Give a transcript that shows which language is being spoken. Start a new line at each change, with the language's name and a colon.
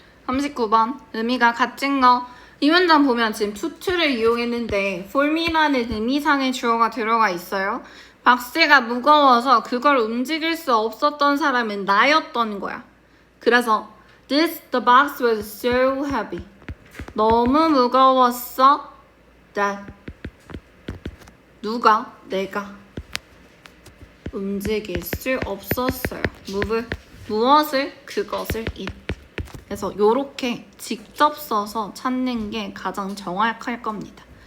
Korean: 39번 의미가 같은 거. 이 문장 보면 지금 투투를 이용했는데 form이라는 의미상의 주어가 들어가 있어요. 박스가 무거워서 그걸 움직일 수 없었던 사람은 나였던 거야. 그래서
English: the box was so heavy.
Korean: 너무 무거웠어 that 누가? 내가 움직일 수 없었어요. 무엇을? 그것을 it. 그래서 요렇게 직접 써서 찾는 게 가장 정확할 겁니다.